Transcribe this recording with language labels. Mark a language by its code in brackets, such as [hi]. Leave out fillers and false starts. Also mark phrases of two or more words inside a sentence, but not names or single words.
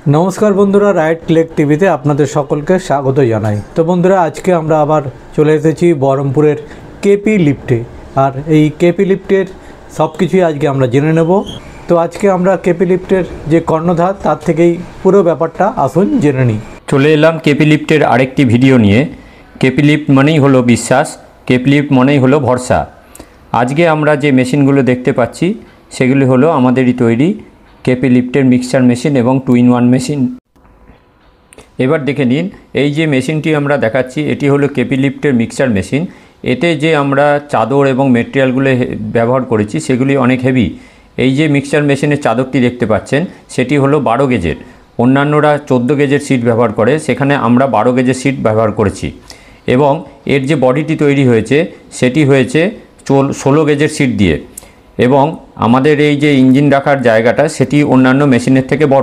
[bn] নমস্কার বন্ধুরা রাইট ক্লিক টিভিতে আপনাদের সকলকে স্বাগত জানাই। তো বন্ধুরা আজকে আমরা আবার চলে এসেছি বহরমপুরের কেপি লিফটে আর এই কেপি লিফটের সবকিছুই আজকে আমরা জেনে নেব। তো আজকে আমরা কেপি লিফটের যে কর্ণধার তার থেকেই পুরো ব্যাপারটা আসুন জেনে নিই। চলে এলাম কেপি লিফটের আরেকটি ভিডিও নিয়ে। কেপি লিফট মানেই হলো বিশ্বাস, কেপি লিফট মানেই হলো ভরসা। আজকে আমরা যে মেশিনগুলো দেখতে পাচ্ছি সেগুলো হলো আমাদেরই তৈরি কেপি লিফটের [en] mixture machine [bn] এবং 2-in-1 মেশিন। এবার দেখে নিন এই যে মেশিনটি আমরা দেখাচ্ছি এটি হলো কেপি লিফটের [en] mixture machine. [bn] এতে যে আমরা চাদর এবং ম্যাটেরিয়ালগুলো ব্যবহার করেছি সেগুলি অনেক হেভি। এই যে [en] mixture machine's [bn] চাদরটি দেখতে পাচ্ছেন সেটি হলো 12 গেজের। অন্যান্যরা 14 গেজের সিট ব্যবহার করে, সেখানে আমরা 12 গেজের সিট ব্যবহার করেছি এবং এর যে বডিটি তৈরি হয়েছে সেটি হয়েছে 16 গেজের সিট দিয়ে এবং আমাদের এই যে ইঞ্জিন রাখার জায়গাটা সেটি অন্যান্য মেশিনের থেকে বড়।